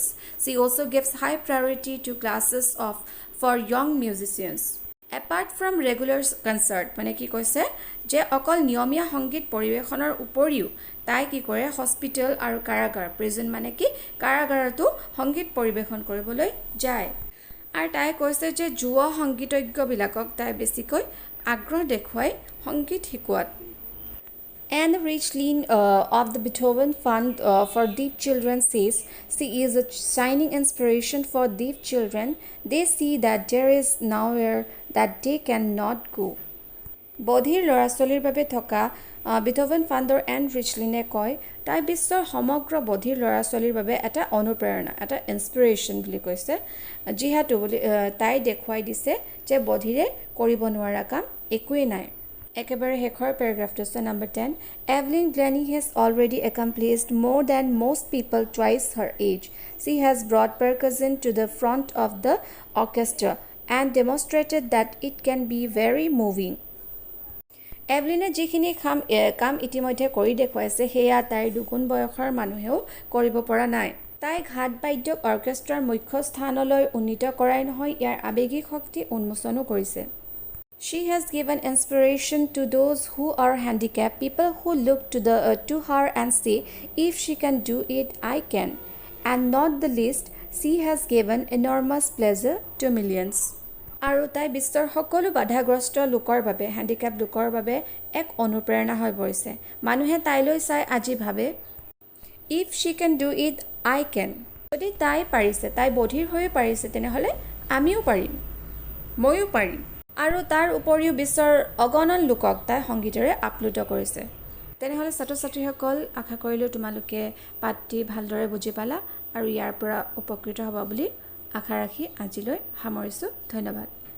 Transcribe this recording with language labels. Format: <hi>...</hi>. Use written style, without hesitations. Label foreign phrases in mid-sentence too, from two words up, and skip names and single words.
<en>She also gives high priority to classes for young musicians. Apart from regular concert,</en> <as>মানে কি কৈছে যে অকল নিয়মীয়া সংগীত পৰিৱেশনৰ উপৰিও তাই কি কৰে হস্পিটেল আৰু কাৰাগাৰ প্ৰিজন মানে কি কাৰাগাৰতো সংগীত পৰিৱেশন কৰিবলৈ যায় আৰু তাই কৈছে যে যুৱ সংগীতজ্ঞবিলাকক তাই বেছিকৈ আগ্ৰহ দেখুৱাই সংগীত শিকোৱাত</as> <en>Anne Richlin of the Beethoven Fund for Deaf Children says she is a shining inspiration for deaf children. They see that there is nowhere that they cannot go.</en> <as>বধিৰ ল'ৰা-ছোৱালীৰ বাবে থকা বিথোভেন ফাণ্ডৰ এন ৰিচলিনে কয় তাই বিশ্বৰ সমগ্ৰ বধিৰ ল'ৰা-ছোৱালীৰ বাবে এটা অনুপ্ৰেৰণা এটা ইনস্পিৰেশ্যন বুলি কৈছে যিহেতু তাই দেখুৱাই দিছে যে বধিৰে কৰিব নোৱাৰা কাম একোৱেই নাই একেবাৰে শেষৰ পেৰাগ্ৰাফটো আছে</as> <en>Number 10 Evelyn Glennie has already accomplished more than most people twice her age. She has brought percussion to the front of the orchestra and demonstrated that it can be very moving.</en> <as>এভলিনে যিখিনি কাম ইতিমধ্যে কৰি দেখুৱাইছে সেয়া তাইৰ দুগুণ বয়সৰ মানুহেও কৰিব পৰা নাই তাই ঘাট বাদ্যক অৰ্কেষ্ট্ৰাৰ মুখ্য স্থানলৈ উন্নীত কৰাই নহয় ইয়াৰ আৱেগিক শক্তি উন্মোচনো কৰিছে</as> <en>She has given inspiration to those who are handicapped, people who look to her and say, if she can do it, I can. And not the least, she has given enormous pleasure to millions.</en> <as>আৰু তাই বিশ্বৰ সকলো বাধাগ্ৰস্ত লোকৰ বাবে হ্যান্ডিক্যাপ লোকৰ বাবে এক অনুপ্ৰেৰণা হৈ পৰিছে মানুহে তাইলৈ চাই আজি ভাবে</as> <en>if she can do it I can</en> <as>যদি তাই পাৰিছে তাই বধিৰ হৈ পাৰিছে তেনেহলে আমিও পাৰিম মইও পাৰিম আৰু তাৰ উপৰিও বিশ্বৰ অগণন লোকক তাই সংগীতেৰে আপ্লুত কৰিছে তেনেহলে ছাত্ৰ-ছাত্ৰীসকল আশা কৰিলো তোমালোকে পাঠটি ভালদৰে বুজি পালা আৰু ইয়াৰ পৰা উপকৃত হ'ব বুলি আশা ৰাখি আজিলৈ সামৰিছো ধন্যবাদ</as>